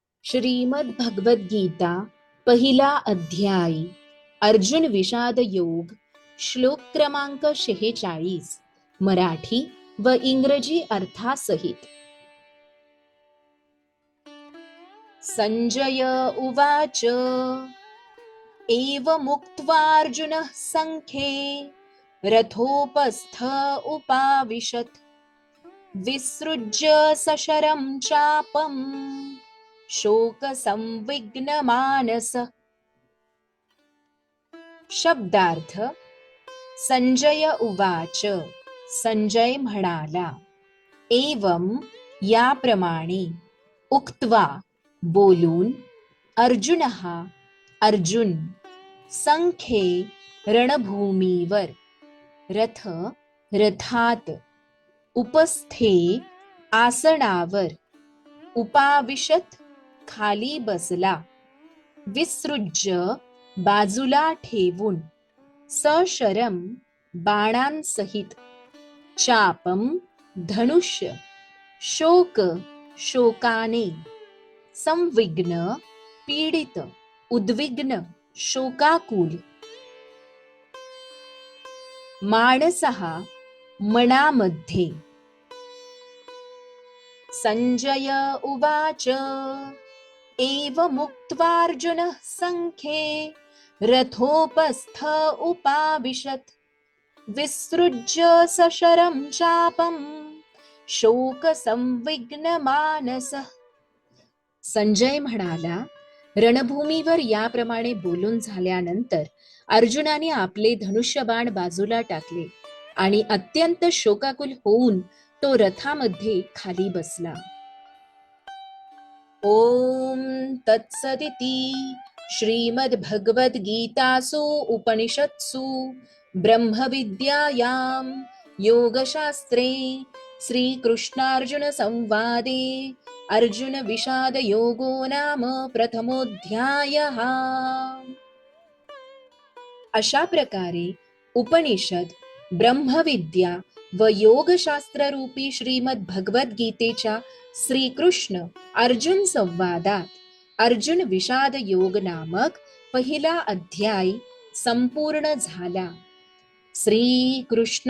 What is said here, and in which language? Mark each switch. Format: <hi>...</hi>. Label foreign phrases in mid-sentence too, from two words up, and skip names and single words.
<mr>श्रीमद भगवद गीता पहिला अध्याय अर्जुन विषाद योग श्लोक क्रमांक 46 मराठी व इंग्रजी अर्थासहित।</mr> <sa>संजय उवाच एवमुक्त्वार्जुनः संख्ये रथोपस्थ उपाविशत् विसृज्य सशरं चापम् शोकसंविघ्नमानस।</sa> <mr>शब्दार्थ</mr> <sa>संजय उवाच,</sa> <mr>संजय म्हणाला, एवं याप्रमाणे, उक्त्वा बोलून, अर्जुनः अर्जुन, संख्ये रणभूमीवर, रथ रथात, उपस्थे आसनावर, उपाविशत खाली बसला, विसृज्य बाजूला ठेवून, सशरम बाणांसहित, चापम धनुष्य, शोक शोकाने, संविघ्न पीडित उद्विग्न शोकाकुल, मानसः मनामध्ये।</mr> <sa>संजय उवाच एवमुक्त्वार्जुनः संख्ये रथोपस्थ उपाविशत् विसृज्य सशरं चापं शोकसंविघ्नमानसः।</sa> <mr>संजय म्हणाला, रणभूमीवर याप्रमाणे बोलून झाल्यानंतर अर्जुनाने आपले धनुष्यबाण बाजूला टाकले आणि अत्यंत शोकाकुल होऊन तो रथामध्ये खाली बसला।</mr> <sa>ओम तत्सदिति श्रीमद्भगवद्गीतासु उपनिषत्सु ब्रह्मविद्यायां योगशास्त्रे श्रीकृष्णार्जुन संवादे अर्जुन विषाद योगो नाम प्रथमोऽध्यायः।</sa> <mr>अशा प्रकारे उपनिषद, ब्रह्मविद्या व योगशास्त्र रूपी श्रीमद भगवद्गीतेच्या श्रीकृष्ण अर्जुन संवादात अर्जुन विषाद योग नामक पहिला अध्याय संपूर्ण झाला।</mr>